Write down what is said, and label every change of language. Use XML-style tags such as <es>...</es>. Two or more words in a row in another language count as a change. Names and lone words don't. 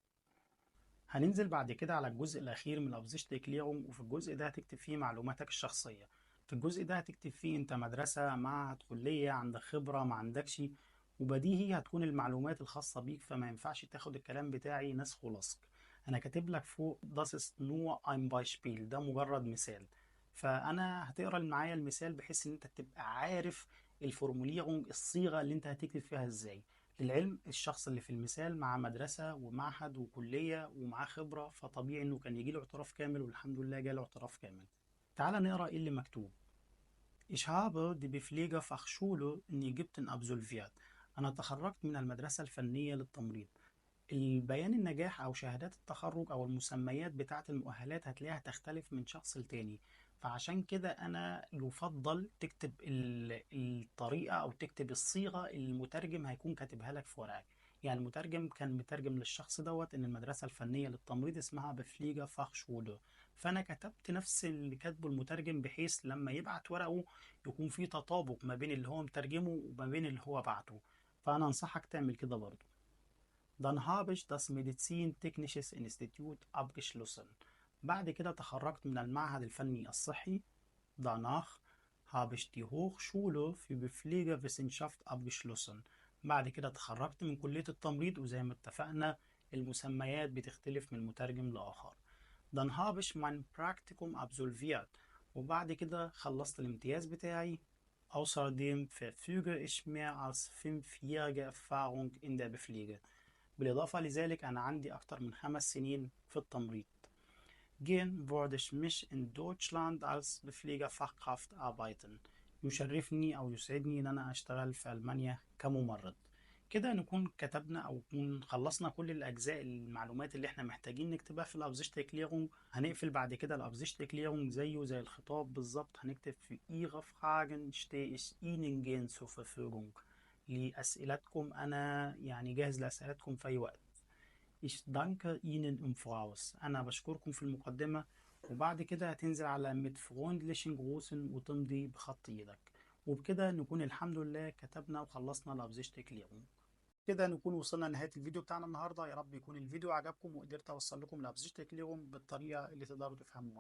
<ar>هننزل بعد كده على الجزء الأخير من أبزيشت كليرung، وفي الجزء ده هتكتب فيه معلوماتك الشخصية. في الجزء ده هتكتب فيه أنت مدرسة، معهد، كلية، عندك خبرة ما عندكش. وبديهي هتكون المعلومات الخاصة بيك، فما ينفعش تاخد الكلام بتاعي نسخ ولصق. أنا كاتب لك فوق</ar> <de>das ist nur ein Beispiel،</de> <ar>ده مجرد مثال. فأنا هتقرأ معايا المثال بحيث إن أنت تبقى عارف الفورموليرung، الصيغة اللي أنت هتكتب فيها إزاي. للعلم الشخص اللي في المثال مع مدرسة ومعهد وكلية ومعاه خبرة، فطبيعي انه كان يجيله اعتراف كامل، والحمد لله جاله اعتراف كامل. تعال نقرأ ايه اللي مكتوب.</ar> <de>Ich habe die Pflegefachschule in Ägypten absolviert.</de> <ar>أنا تخرجت من المدرسة الفنية للتمريض. البيان النجاح أو شهادات التخرج أو المسميات بتاعة المؤهلات هتلاقيها تختلف من شخص لتاني. فعشان كده أنا يفضل تكتب الطريقة أو تكتب الصيغة اللي المترجم هيكون كاتبها لك في ورقك. يعني المترجم كان مترجم للشخص دوت إن المدرسة الفنية للتمريض اسمها بفليجا فاخشولو، فأنا كتبت نفس اللي كاتبه المترجم بحيث لما يبعت ورقه يكون في تطابق ما بين اللي هو مترجمه وما بين اللي هو بعته. فأنا أنصحك تعمل كده برضه.</ar> <de>Dann habe ich das Medizintechnisches Institut abgeschlossen.</de> <ar>بعد كده تخرجت من المعهد الفني الصحي.</ar> <de>Danach habe ich die Hochschule für Pflegewissenschaft abgeschlossen.</de> <ar>بعد كده تخرجت من كلية التمريض، وزي ما اتفقنا المسميات بتختلف من مترجم لآخر.</ar> <de>Dann habe ich mein Praktikum absolviert.</de> <ar>وبعد كده خلصت الامتياز بتاعي.</ar> <de>Außerdem verfüge ich mehr als 5-jährige Erfahrung in der Pflege.</de> <ar>بالإضافة لذلك أنا عندي أكتر من 5 سنين في التمريض.</ar> <de>Gehen würde ich mich in Deutschland als Pflegefachkraft arbeiten.</de> <ar>يشرفني أو يسعدني إن أنا أشتغل في ألمانيا كممرض. كده نكون كتبنا أو نكون خلصنا كل الأجزاء المعلومات اللي احنا محتاجين نكتبها في الأبزيشت كليرونج. هنقفل بعد كده الأبزيشت كليرونج زيه زي الخطاب بالظبط، هنكتب في</ar> <de>Ihre Fragen stehe ich Ihnen gern zur Verfügung.</de> <ar>لأسئلتكم أنا يعني جاهز لأسئلتكم في أي وقت.</ar> <de>Ich danke Ihnen im Voraus.</de> <ar>أنا بشكركم في المقدمة وبعد كده هتنزل على</ar> <de>Mit freundlichen Grüßen</de> <ar>وتمضي بخط ايدك. وبكده نكون الحمد لله كتبنا وخلصنا لابزيشت كليرون. كده نكون وصلنا لنهاية الفيديو بتاعنا النهاردة. يا رب يكون الفيديو عجبكم وقدرت أوصل لكم لابزيشت كليرون بالطريقة اللي تقدروا تفهموها.</ar>